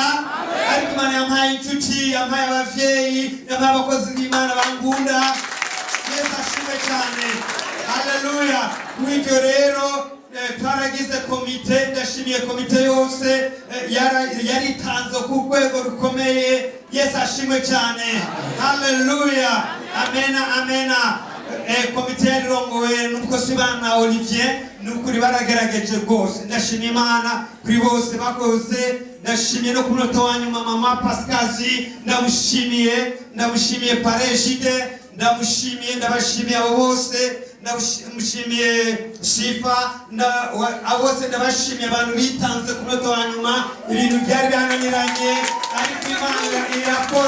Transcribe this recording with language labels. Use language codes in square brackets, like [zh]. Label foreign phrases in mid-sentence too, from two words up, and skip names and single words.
[rn] Ariko Imana yampaye inshuti, yampaye abavyeyi, yampaye abakozi b'Imana bangunda. Yesu ashimwe cyane. Haleluya. Mw'iryo rero twaragize komite, ndashimiye komite yose yaritanze ku rwego rukomeye. Yesu ashimwe cyane. Haleluya. Amena, amena. Komite yarirongowe n'umukozi w'Imana Olivier, nukuri baragerageje rwose. Ndashimiye Imana kuri bose bakoze. Ndashimiye no ku munota wa nyuma Mama Pascazi, ndamushimiye Pareshide, ndamushimiye, ndabashimiye abo bose, ndamushimiye Shifa, abo bose ndabashimiye abantu bitanze ku munota wa nyuma, ibintu byari byananiranye ariko Imana irakora.